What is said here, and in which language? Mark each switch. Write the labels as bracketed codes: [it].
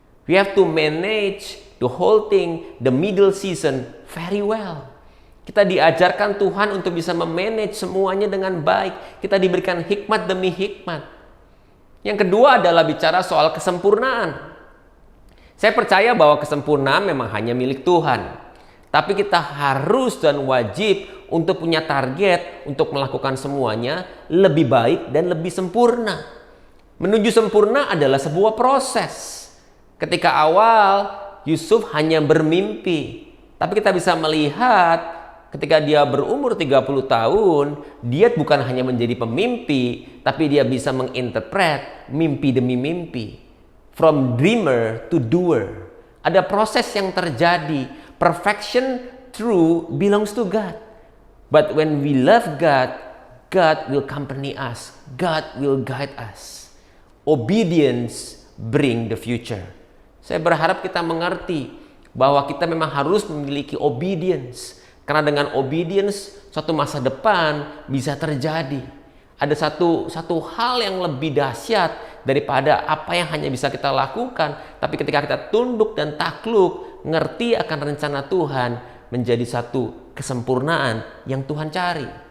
[en] We have to manage the whole thing, the middle season very well. [id] Kita diajarkan Tuhan untuk bisa memanage semuanya dengan baik. Kita diberikan hikmat demi hikmat. Yang kedua adalah bicara soal kesempurnaan. Saya percaya bahwa kesempurnaan memang hanya milik Tuhan. Tapi kita harus dan wajib untuk punya target untuk melakukan semuanya lebih baik dan lebih sempurna. Menuju sempurna adalah sebuah proses. Ketika awal Yusuf hanya bermimpi. Tapi kita bisa melihat ketika dia berumur 30 tahun, dia bukan hanya menjadi pemimpi, tapi dia bisa menginterpret mimpi demi mimpi. [en] From dreamer to doer. [id] Ada proses yang terjadi. [en] Perfection true belongs to God. But when we love God, God will accompany us. God will guide us. Obedience bring the future. [id] Saya berharap kita mengerti bahwa kita memang harus memiliki obedience. Karena dengan obedience, suatu masa depan bisa terjadi. Ada satu hal yang lebih dahsyat daripada apa yang hanya bisa kita lakukan. Tapi ketika kita tunduk dan takluk, ngerti akan rencana Tuhan, menjadi satu kesempurnaan yang Tuhan cari.